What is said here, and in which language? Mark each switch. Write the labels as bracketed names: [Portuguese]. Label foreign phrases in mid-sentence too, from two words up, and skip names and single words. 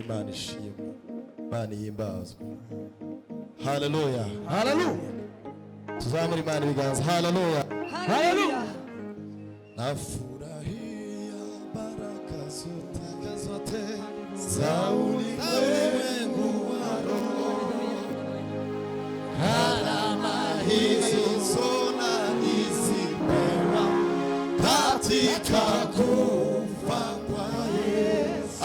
[Kinyarwanda] ishimwe, Imana ihimbazwe. Haleluya, Haleluya. tuzamure Imana ibiganza. Haleluya, Haleluya. [Swahili] nafurahia baraka zote za ulimwengu wa roho, karama hizo zona nizipewa katika kufa kwa Yesu.